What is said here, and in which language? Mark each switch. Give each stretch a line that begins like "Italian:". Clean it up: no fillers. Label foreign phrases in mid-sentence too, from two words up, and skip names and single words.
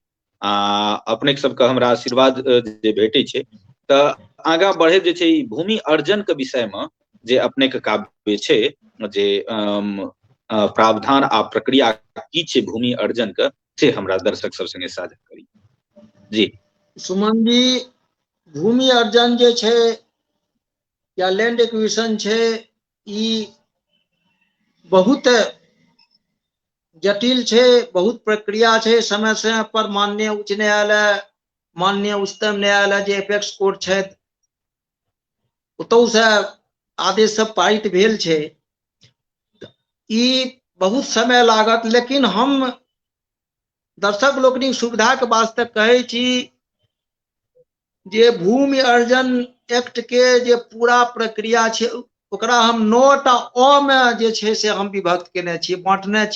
Maithili: अपने सबके हमरा आशीर्वाद जे भेटै छै, तऽ आगाँ बढ़े जे छै ई भूमि अर्जन के विषय में जे अपने के काव्य छै, जे प्रावधान आ प्रक्रिया की छै भूमि अर्जन के, से हमरा दर्शक सब संगे साझा करी जी। सुमन जी, भूमि अर्जन जे छै या
English: land acquisition
Maithili: छै, ई बहुत जटिल छै, बहुत प्रक्रिया छै, समय समय पर माननीय उच्च न्यायालय, माननीय उच्चतम न्यायालय जे
English: apex court
Maithili: छथि, ओतौ से आदेश सब पारित भेल छै। ई बहुत समय लागत, लेकिन हम दर्शक लोकनिक सुविधा के वास्ते कहै छी जे भूमि अर्जन एक्ट के जे पूरा प्रक्रिया छै, ओकरा हम 9टा अ में जे छै से हम विभक्त केने छियै, बांटने छियै।